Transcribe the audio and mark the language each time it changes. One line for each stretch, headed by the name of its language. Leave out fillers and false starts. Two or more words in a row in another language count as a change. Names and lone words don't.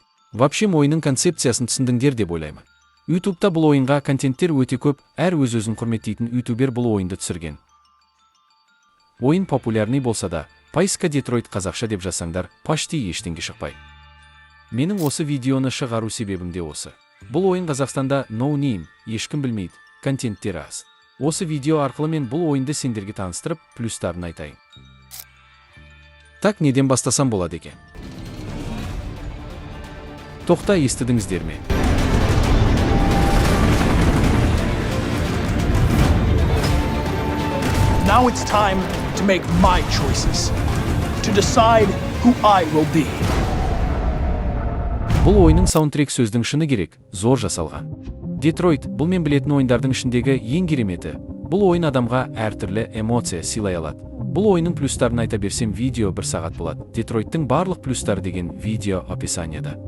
Kazakh: Вообще ойынның концепциясын түсіндіңдер деп ойлаймын. YouTube'та бұл ойынға контенттер өте көп, әр өз-өзін құрметтейтін ютубер бұл ойынды түсірген. Ойын популярный болса да, поиска Детройт қазақша деп жазсаңдар, почти ештеңе шықпайды. Менің осы видеоны шығару себебім де осы. Бұл ойын Қазақстанда
English: no name,
Kazakh: ешкім білмейді, контенттері аз. Осы видео арқылы мен бұл ойынды сендерге таныстырып, плюстарын айтайын. Так, неден бастасам болады екен? Тоқта, естідіңіздер ме?
English: Now it's time to make my choices, to decide who I will be.
Kazakh: Бұл ойының саундтрек сөздің шыны керек, зор жасалған. Детройт бұл мен білетін ойындардың ішіндегі ең кереметі. Бұл ойын адамға әртүрлі эмоция сыйлай алады. Бұл ойының плюстарын айта берсем видео 1 сағат болады. Детройттың барлық плюстары деген видео описанияда.